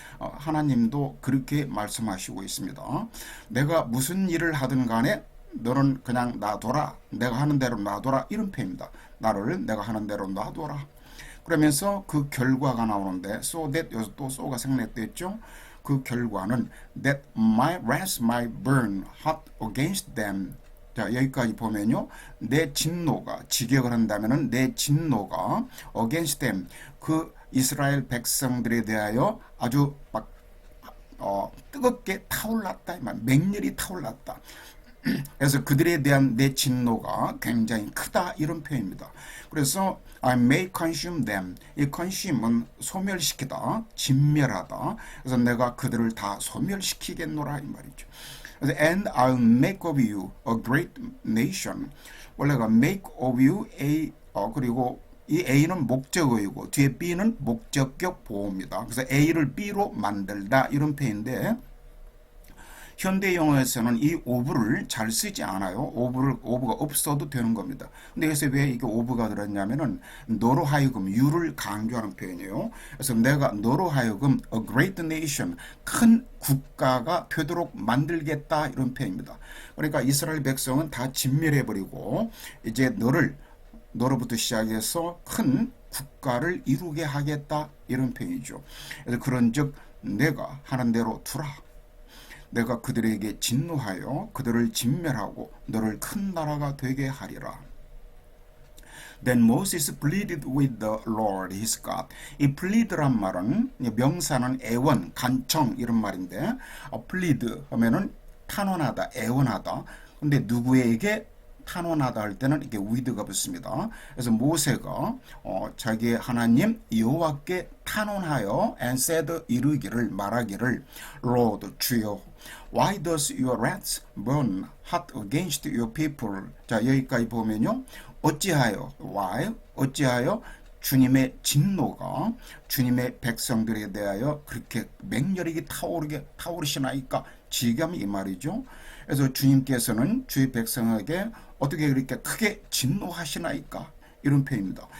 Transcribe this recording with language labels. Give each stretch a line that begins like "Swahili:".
Korean: 하나님도 그렇게 말씀하시고 있습니다. 내가 무슨 일을 하든 간에 너는 그냥 놔둬라. 내가 하는 대로 놔둬라 이런 표현입니다. 나를 내가 하는 대로 놔둬라. 그러면서 그 결과가 나오는데
English: so that
Korean: 여기서 또 so가 생략됐죠. 그 결과는
English: that my wrath might burn hot against them.
Korean: 자, 여기까지 보면요. 내 진노가, 직역을 한다면은 내 진노가
English: against them,
Korean: 그 이스라엘 백성들에 대하여 아주 막, 뜨겁게 타올랐다. 맹렬히 타올랐다. 그래서 그들에 대한 내 진노가 굉장히 크다. 이런 표현입니다. 그래서
English: I may consume them.
Korean: 이 consume은 소멸시키다, 진멸하다. 그래서 내가 그들을 다 소멸시키겠노라 이 말이죠.
English: And I'll make of you a great nation.
Korean: 원래가
English: make of you a
Korean: 그리고 이 A는 목적어이고 뒤에 B는 목적격 보호입니다. 그래서 A를 B로 만들다 이런 표현인데 현대 영어에서는 이 of를 잘 쓰지 않아요. of가 없어도 되는 겁니다. 근데 여기서 왜 이게 of가 들었냐면은 너로 하여금 you를 강조하는 표현이에요. 그래서 내가 너로 하여금
English: a great nation
Korean: 큰 국가가 되도록 만들겠다 이런 표현입니다. 그러니까 이스라엘 백성은 다 진멸해버리고 이제 너로부터 시작해서 큰 국가를 이루게 하겠다 이런 표현이죠. 그래서 그런즉 내가 하는 대로 두라. 내가 그들에게 진노하여 그들을 진멸하고 너를 큰 나라가 되게 하리라.
English: Then Moses pleaded with the Lord his God.
Korean: 이 plead란 말은 명사는 애원, 간청 이런 말인데 plead 하면은 탄원하다, 애원하다. 근데 누구에게 탄원하다 할 때는 이렇게 with가 붙습니다. 그래서 모세가 자기의 하나님 여호와께 탄원하여
English: and said
Korean: 이르기를 말하기를
English: Lord
Korean: 주여
English: Why does your wrath burn hot against your people?
Korean: 자 여기까지 보면요. 어찌하여 why 어찌하여 주님의 진노가 주님의 백성들에 대하여 그렇게 맹렬하게 타오르시나이까 지금 이 말이죠. 그래서 주님께서는 주의 백성에게 어떻게 그렇게 크게 진노하시나이까 이런 표현입니다.